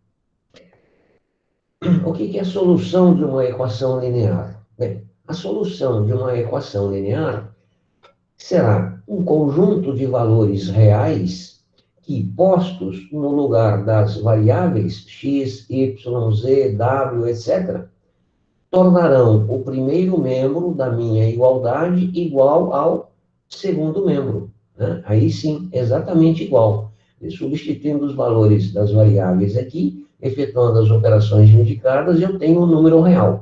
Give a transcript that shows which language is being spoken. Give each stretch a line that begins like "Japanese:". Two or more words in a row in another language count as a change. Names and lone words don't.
Portuguese: O que é a solução de uma equação linear? Bem, a solução de uma equação linear será um conjunto de valores reais que, postos no lugar das variáveis x, y, z, w, etc., tornarão o primeiro membro da minha igualdade igual ao segundo membro, né? Aí sim, exatamente igual. E substituindo os valores das variáveis aqui, efetuando as operações indicadas, eu tenho um número real.